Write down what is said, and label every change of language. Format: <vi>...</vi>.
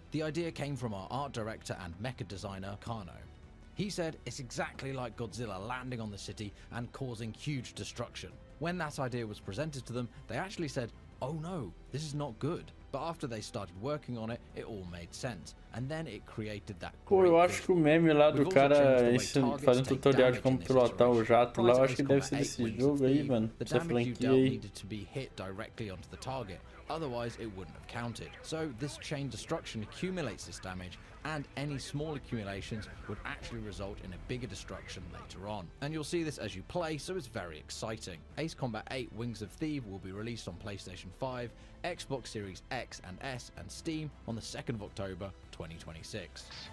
<en>The idea came from our art director and mecha designer, Kano. He said it's exactly like Godzilla landing on the city and causing huge destruction. When that idea was presented to them, they actually said, "Oh no, this is not good." But after they started working on it, it all made sense. And then it created that</en> <pt>Pô, eu acho que o meme lá do cara fazendo tutorial de como pilotar o jato lá, eu acho que deve ser desse jogo aí, mano. Essa franquia aí.</pt> <en>Needed to be hit directly onto the target, otherwise it wouldn't have counted. So this chain destruction accumulates this damage, and any small accumulations would actually result in a bigger destruction later on. And you'll see this as you play, so it's very exciting. Ace Combat 8 Wings of Thieves will be released on PlayStation 5, Xbox Series X and S and Steam on the 2nd of October 2026.</en>